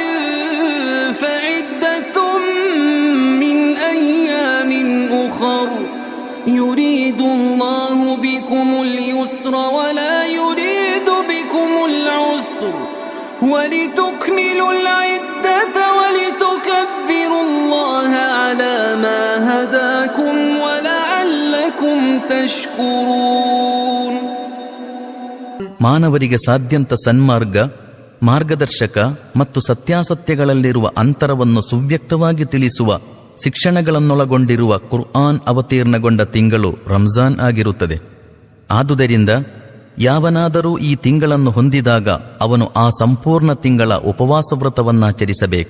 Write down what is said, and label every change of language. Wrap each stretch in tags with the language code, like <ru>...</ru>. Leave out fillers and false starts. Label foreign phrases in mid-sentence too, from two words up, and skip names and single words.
<ar>فعدة من أيام أخر يريد الله بكم اليسر ولا يريد بكم العسر ولتكملوا العدة ولتكبروا الله على ما هداكم ولعلكم تشكرون.</ar> <kn>ಮಾನವರಿಗೆ ಸಾಧ್ಯಂತ ಸನ್ಮಾರ್ಗ, ಮಾರ್ಗದರ್ಶಕ ಮತ್ತು ಸತ್ಯಾಸತ್ಯಗಳಲ್ಲಿರುವ ಅಂತರವನ್ನು ಸುವ್ಯಕ್ತವಾಗಿ ತಿಳಿಸುವ ಶಿಕ್ಷಣಗಳನ್ನೊಳಗೊಂಡಿರುವ ಕುರ್ಆನ್ ಅವತೀರ್ಣಗೊಂಡ ತಿಂಗಳು ರಂಜಾನ್ ಆಗಿರುತ್ತದೆ. ಆದುದರಿಂದ ಯಾವನಾದರೂ ಈ ತಿಂಗಳನ್ನು ಹೊಂದಿದಾಗ ಅವನು ಆ ಸಂಪೂರ್ಣ ತಿಂಗಳ ಉಪವಾಸ ವ್ರತವನ್ನಾಚರಿಸಬೇಕು.</kn>